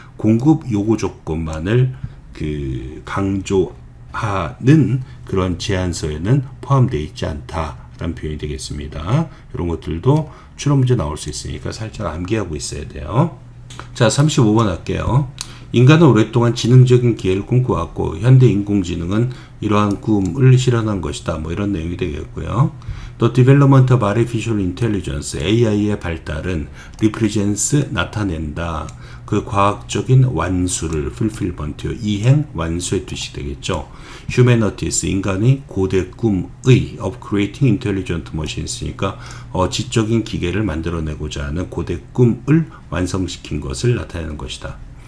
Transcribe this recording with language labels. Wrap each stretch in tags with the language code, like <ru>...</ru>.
<ko>공급 요구 조건만을 강조하는 그런 제안서에는 포함되어 있지 않다라는 표현이 되겠습니다. 이런 것들도 추론 문제 나올 수 있으니까 살짝 암기하고 있어야 돼요. 자, 35번 할게요. 인간은 오랫동안 지능적인 기회를 꿈꿔왔고 현대 인공지능은 이러한 꿈을 실현한 것이다. 뭐 이런 내용이 되겠고요.</ko> <en>The development of artificial intelligence,</en> <ko>AI의 발달은</ko> <en>represents,</en> <ko>나타낸다. 그 과학적인 완수를 fulfillment, 이행, 완수의 뜻이 되겠죠. humanities, 인간의 고대 꿈의</ko> <en>of creating intelligent machines</en> <ko>니까 지적인 기계를 만들어내고자 하는 고대 꿈을 완성시킨 것을 나타내는 것이다.</ko>